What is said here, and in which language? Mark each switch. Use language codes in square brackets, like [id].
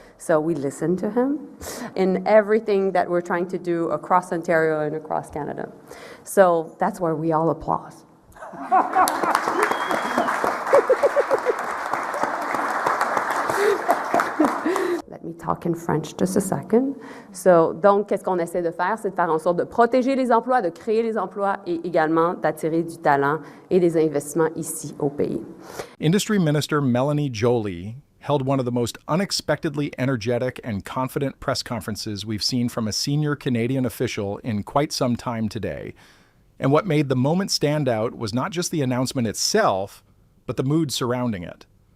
[en] So we listen to him in everything that we're trying to do across Ontario and across Canada. So that's where we all applaud. Let me talk in French just a second. [fr] Donc, qu'est-ce qu'on essaie de faire? C'est de faire en sorte de protéger les emplois, de créer les emplois et également d'attirer du talent et des investissements ici au pays. [en] Industry Minister Mélanie Joly held one of the most unexpectedly energetic and confident press conferences we've seen from a senior Canadian official in quite some time today. And what made the moment stand out was not just the announcement itself, but the mood surrounding it.